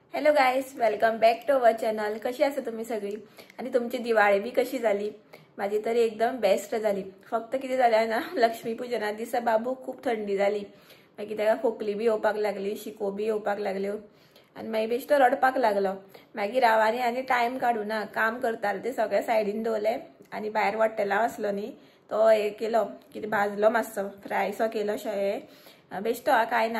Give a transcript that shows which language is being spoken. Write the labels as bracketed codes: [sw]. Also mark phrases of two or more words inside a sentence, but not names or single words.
[en] hello guys, welcome back to our channel. [kok] कशी आसा तुम्ही सगळी आणि तुमची दिवाळी बी कशी झाली? [mr] माझी तरी एकदम बेस्ट झाली. फक्त किती झाल्या ना, लक्ष्मीपूजना दिसा बाबू खूप थंडी झाली. [kok] मागीर ताका खोकली बी येवपाक लागली, शिको बी येवपाक लागल्यो आणि मागीर बेश्टो रडपाक लागलो. मागीर हांव आनी टायम काडूं ना, काम करताले ते सगळे सायडीन दवरले आणि भायर वट्टेलांव आसलो न्ही, तो हे केलो, कितें भाजलो मातसो, फ्राय सो केलो बेश्टो काय ना.